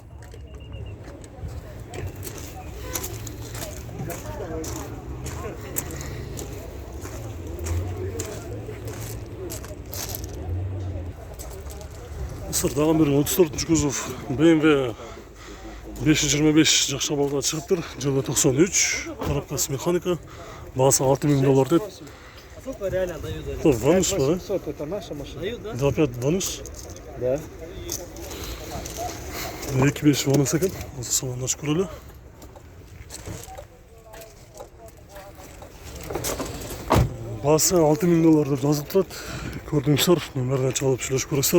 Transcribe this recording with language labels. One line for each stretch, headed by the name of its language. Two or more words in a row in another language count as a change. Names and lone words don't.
Kyrgyz: Дагы бир 34 кузов BMW 525 жакшы балда чыгыптыр. Жылы 93, коробкасы механика, баасы $6000 дейт.
Russian: Реально дают. Это ванус, да? Это наша машина. Дают, да? Да, опять ванус. Да.
Kyrgyz: 2.5 ванус экен. Азыр салонду ачып көрөлү. Баасы $6000 деп жазылып турат. Көрдүңүздөр, номерине чалып сүйлөшүп көрөсүздөр.